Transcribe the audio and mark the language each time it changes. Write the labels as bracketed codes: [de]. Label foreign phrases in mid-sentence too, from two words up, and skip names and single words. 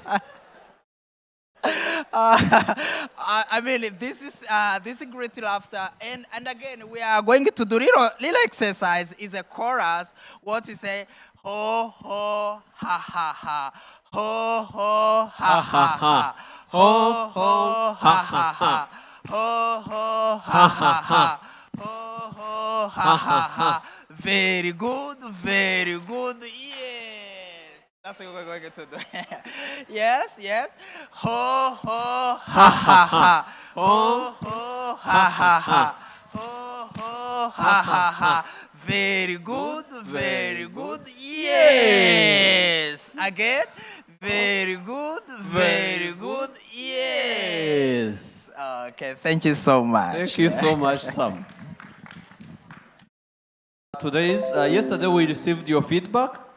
[en] I mean, this is great laughter, and again, we are going to do little exercise. Is a chorus. What you say? Ho ho ha ha ha. Ho ho ha ha ha. Ho ho ha ha ha. Ho ho ha ha ha. Ho ho ha ha ha. Very good, very good. Yes. That's what we're going to do. Yes. Ho ho ha ha ha. Ho ho ha ha ha. Ho ho ha ha ha. Very good, very good. Yes. Again. Very good, very good. Yes. Okay, thank you so much. Thank you so much, Sam. Yesterday we received your feedback.